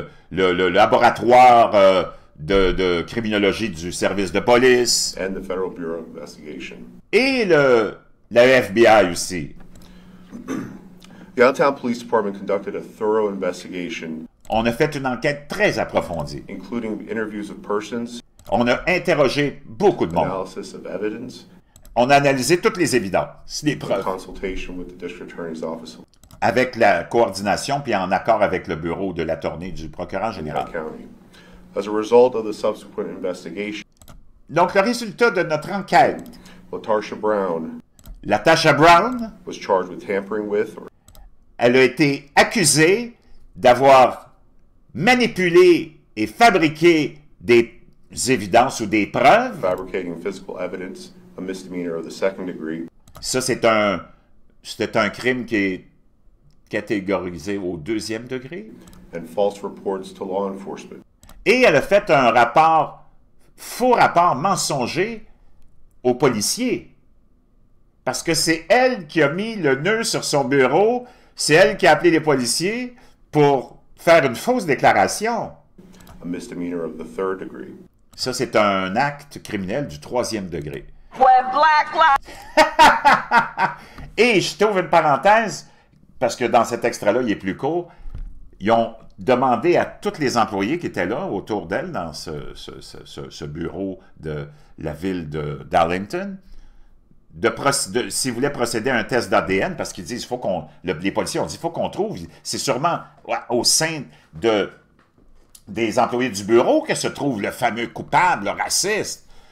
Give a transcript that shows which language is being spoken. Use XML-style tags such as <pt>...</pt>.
<fr>le laboratoire de criminologie du service de police</fr> <en>and the Federal Bureau of Investigation.</en> <fr>et la FBI aussi.</fr> <en>The Allentown Police Department conducted a thorough investigation,</en> <fr>On a fait une enquête très approfondie.</fr> <en>including interviews of persons,</en> <fr>On a interrogé beaucoup de monde.</fr> <en>analysis of evidence,</en> <fr>On a analysé toutes les évidences, les preuves,</fr> <en>consultation with the District Attorney's Office</en> <fr>avec la coordination puis en accord avec le bureau de l'attorney du procureur</fr> <en>in</en> <fr>général.</fr> <en>Lehigh County. As a result of the subsequent investigation,</en> <fr>Donc, le résultat de notre enquête,</fr> <en>LaTarsha Brown</en> <fr>Latasha Brown,</fr> <en>was charged with tampering with or</en> <fr>elle a été accusée d'avoir manipulé et fabriqué des évidences ou des preuves.</fr> <en>fabricating physical evidence, a misdemeanor of the second degree,</en> <fr>Ça, c'est un crime qui est catégorisé au 2e degré.</fr> <en>and false reports to law enforcement.</en> <fr>Et elle a fait un faux rapport mensonger aux policiers. Parce que c'est elle qui a mis le nœud sur son bureau, c'est elle qui a appelé les policiers pour faire une fausse déclaration.</fr> <en>A misdemeanor of the third degree.</en> <fr>Ça, c'est un acte criminel du 3e degré.</fr> <en>When Black Lives</en> <fr>Et je t'ouvre une parenthèse, parce que dans cet extrait-là, il est plus court. Ils ont demandé à tous les employés qui étaient là, autour d'elle, dans ce bureau de la ville d'Arlington, s'ils voulaient procéder à un test d'ADN, parce qu'ils disent, les policiers ont dit, il faut qu'on trouve, c'est sûrement au sein des employés du bureau que se trouve le fameux coupable, le raciste.</fr>